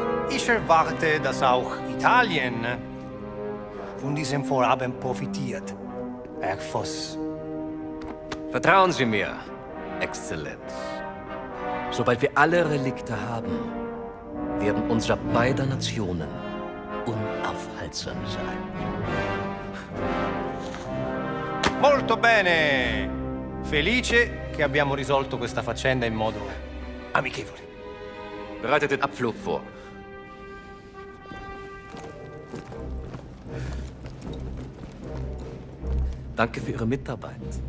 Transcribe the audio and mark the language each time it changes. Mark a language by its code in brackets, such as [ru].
[de] Ich erwarte, dass auch Italien von diesem Vorhaben profitiert, Herr Voss. Vertrauen Sie mir, Exzellenz. Sobald wir alle Relikte haben, werden unsere beider Nationen unaufhaltsam sein. [it] Molto bene! Felice che abbiamo risolto questa faccenda in modo amichevole. [de] Bereitet den Abflug vor. Danke für Ihre Mitarbeit.